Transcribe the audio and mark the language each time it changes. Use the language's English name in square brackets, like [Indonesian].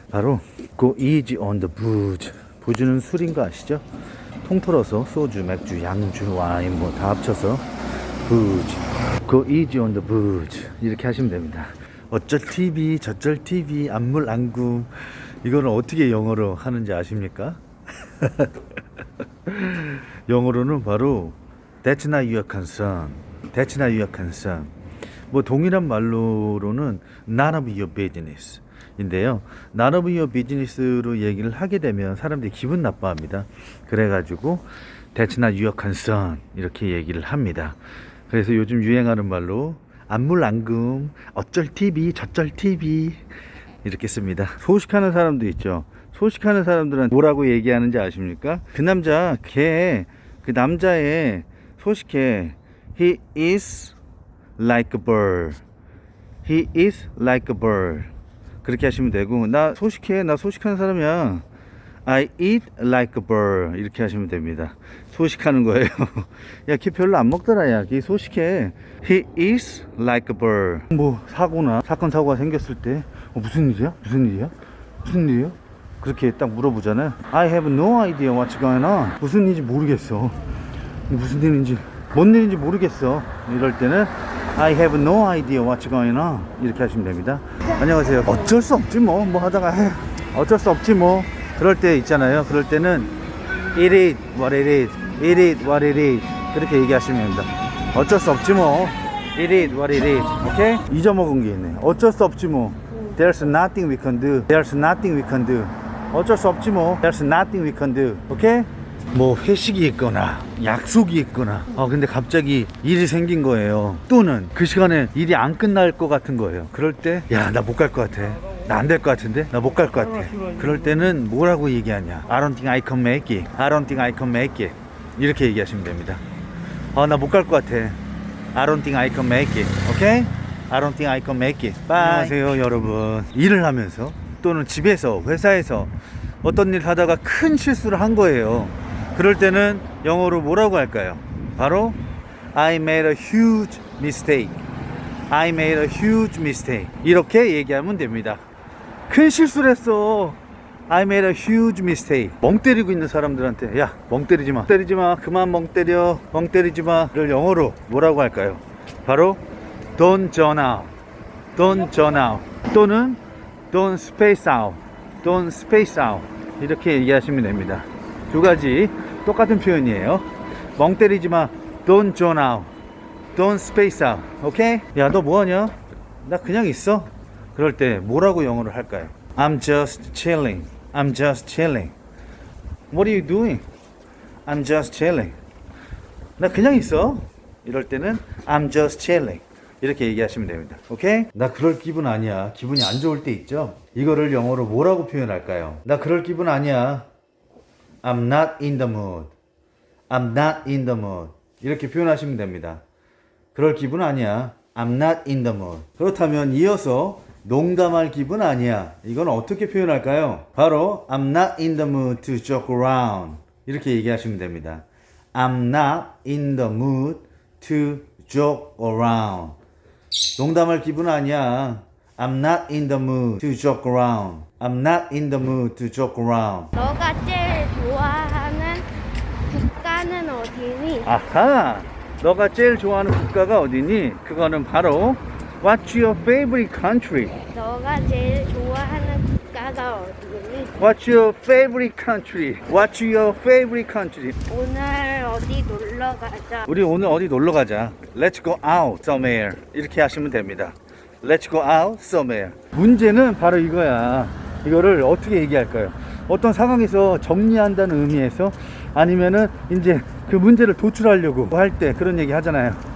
[Korean] 바로 [English] Go easy on the booze. [Korean] 부주는 술인 거 아시죠? 통틀어서 소주, 맥주, 양주, 와인 뭐 다 합쳐서 booze. [English] Go easy on the booze. [Korean] 이렇게 하시면 됩니다. 어쩔 TV, 저쩔 TV, 안물 안구. 이거는 어떻게 영어로 하는지 아십니까? 영어로는 바로 [English] That's not your concern. That's not your concern. [Korean] 뭐 동일한 말로는 [English] None of your business [Korean] 인데요. [English] None of your business [Korean] 로 얘기를 하게 되면 사람들이 기분 나빠합니다. 그래가지고 [English] That's not your concern [Korean] 이렇게 얘기를 합니다. 그래서 요즘 유행하는 말로 안물안금, 어쩔 TV, 저쩔 TV 이렇게 씁니다. 소식하는 사람도 있죠. 소식하는 사람들은 뭐라고 얘기하는지 아십니까? 그 남자, 그 남자의 소식해. [English] He is like a bird. He is like a bird. [Korean] 그렇게 하시면 되고, 나 소식해. 나 소식하는 사람이야. [English] I eat like a bird. [Korean] 이렇게 하시면 됩니다. 소식하는 거예요. 야, 걔 별로 안 먹더라. 야, 걔 소식해. [English] He is like a bird. [Korean] 뭐 사고나 사건 사고가 생겼을 때 무슨 일이야? 무슨 일이야? 무슨 일이야? 그렇게 딱 물어보잖아요. [English] I have no idea what's going on. [Korean] 무슨 일인지 모르겠어. 무슨 일인지, 뭔 일인지 모르겠어. 이럴 때는 [English] I have no idea what's going on. [Korean] 이렇게 하시면 됩니다. 안녕하세요. 어쩔 수 없지 뭐 하다가 해. 어쩔 수 없지 뭐. 그럴 때 있잖아요. 그럴 때는 [English] It is what it is. It is what it is. [Korean] 그렇게 얘기하시면 됩니다. 어쩔 수 없지 뭐. [English] It is what it is. [Korean] 오케이? 잊어먹은 게 있네. 어쩔 수 없지 뭐. [English] There's nothing we can do. There's nothing we can do. [Korean] 어쩔 수 없지 뭐. [English] There's nothing we can do. [Korean] 오케이? 뭐 회식이 있거나 약속이 있거나 근데 갑자기 일이 생긴 거예요. 또는 그 시간에 일이 안 끝날 것 같은 거예요. 그럴 때 야, 나 못 갈 것 같아. 나 안 될 것 같은데? 나 못 갈 것 같아. 그럴 때는 뭐라고 얘기하냐? [English] I don't think I can make it. I don't think I can make it. [Korean] 이렇게 얘기하시면 됩니다. 나 못 갈 것 같아. [English] I don't think I can make it. [Korean] 오케이? [English] I don't think I can make it. Bye. [Korean] 안녕하세요, 여러분. 일을 하면서 또는 집에서, 회사에서 어떤 일 하다가 큰 실수를 한 거예요. 그럴 때는 영어로 뭐라고 할까요? 바로 [English] I made a huge mistake. I made a huge mistake. [Korean] 이렇게 얘기하면 됩니다. 큰 실수를 했어. [English] I made a huge mistake. [Korean] 멍 때리고 있는 사람들한테 야, 멍 때리지 마. 때리지 마. 그만 멍 때려. 멍 때리지 마. 를 영어로 뭐라고 할까요? 바로 [English] Don't zone out. Don't zone out. [Korean] 또는 [English] Don't space out. Don't space out. [Korean] 이렇게 얘기하시면 됩니다. 두 가지 똑같은 표현이에요. 멍 때리지 마. [English] Don't zone out. Don't space out. [Korean] 오케이? 야, 너 뭐하냐? 나 그냥 있어. 그럴 때 뭐라고 영어를 할까요? [English] I'm just chilling. I'm just chilling. What are you doing? I'm just chilling. [Korean] 나 그냥 있어. 이럴 때는 [English] I'm just chilling. [Korean] 이렇게 얘기하시면 됩니다. 오케이? 나 그럴 기분 아니야. 기분이 안 좋을 때 있죠? 이거를 영어로 뭐라고 표현할까요? 나 그럴 기분 아니야. [English] I'm not in the mood. I'm not in the mood. [Korean] 이렇게 표현하시면 됩니다. 그럴 기분 아니야. [English] I'm not in the mood. [Korean] 그렇다면 이어서 농담할 기분 아니야. 이건 어떻게 표현할까요? 바로 [English] I'm not in the mood to joke around. [Korean] 이렇게 얘기하시면 됩니다. [English] I'm not in the mood to joke around. [Korean] 농담할 기분 아니야. [English] I'm not in the mood to joke around. I'm not in the mood to joke around. [Korean] 너가 제일 좋아하는 국가는 어디니? 아하! 너가 제일 좋아하는 국가가 어디니? 그거는 바로 [English] What's your favorite country? [Korean] 너가 제일 좋아하는 국가가 어디니? [English] What's your favorite country? What's your favorite country? [Korean] 오늘 어디 놀러 가자. 우리 오늘 어디 놀러 가자. [English] Let's go out somewhere. [Korean] 이렇게 하시면 됩니다. [English] Let's go out somewhere. [Korean] 문제는 바로 이거야. 이거를 어떻게 얘기할까요? 어떤 상황에서 정리한다는 의미에서 아니면은 이제 그 문제를 도출하려고 할 때 그런 얘기 하잖아요.